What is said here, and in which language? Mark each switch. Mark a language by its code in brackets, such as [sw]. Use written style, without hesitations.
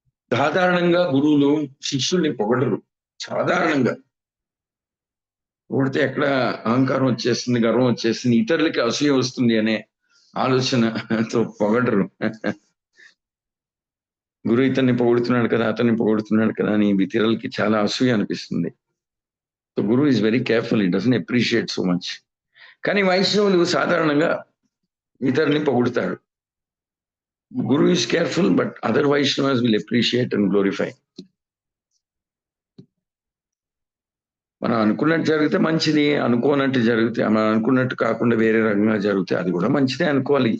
[te] సాధారణంగా గురువులు శిష్యుల్ని పొగడరు. సాధారణంగా పొగిడితే ఎక్కడ అహంకారం వచ్చేస్తుంది, గర్వం వచ్చేస్తుంది, ఇతరులకి అసూయ వస్తుంది అనే ఆలోచనతో పొగడరు. గురువు ఇతన్ని పొగుడుతున్నాడు కదా, అతన్ని పొగుడుతున్నాడు కదా అని ఇతరులకి చాలా అసూయ అనిపిస్తుంది. [en] So గురువు is very careful, it doesn't appreciate so much. [te] కానీ వైష్ణవులు సాధారణంగా ఇతరుల్ని పొగుడుతాడు. [en] Guru is careful, but other Vaishnavas will appreciate and glorify. [te] మనం అనుకున్నట్టు జరిగితే మంచిది, అనుకోనట్టు జరిగితే, మనం అనుకున్నట్టు కాకుండా వేరే రకంగా జరిగితే అది కూడా మంచిదే అనుకోవాలి.